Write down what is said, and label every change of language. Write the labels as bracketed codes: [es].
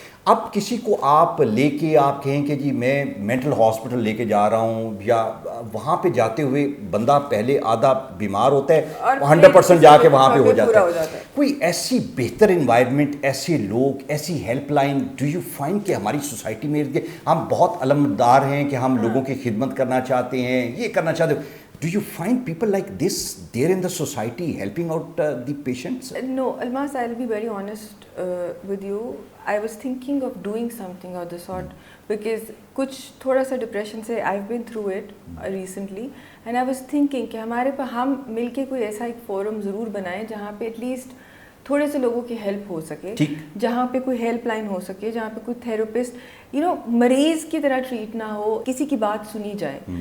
[ur] اب کسی کو آپ لے کے آپ کہیں کہ جی میں مینٹل ہاسپٹل لے کے جا رہا ہوں, یا وہاں پہ جاتے ہوئے بندہ پہلے آدھا بیمار ہوتا ہے, 100% جا کے وہاں پہ ہو جاتا ہے. کوئی ایسی بہتر انوائرمنٹ, ایسے لوگ, ایسی help line [en] do you find [ur] کہ ہماری سوسائٹی میں ہم بہت علمدار ہیں کہ ہم لوگوں کی خدمت کرنا چاہتے ہیں, یہ کرنا چاہتے ہیں, [en] do you find people like this there in the society helping out the patients? No, Almas, I'll be very honest with you. I was thinking of doing something of the sort because kuch thoda sa depression se I've been through it recently, and I was thinking [ur] کہ ہمارے پہ ہم مل کے کوئی ایسا ایک forum ضرور بنائیں جہاں پہ ایٹ لیسٹ تھوڑے سے لوگوں کی ہیلپ ہو سکے, جہاں پہ کوئی ہیلپ لائن ہو سکے, جہاں پہ کوئی تھراپسٹ یو نو مریض کی طرح ٹریٹ نہ ہو, کسی کی بات سنی جائے.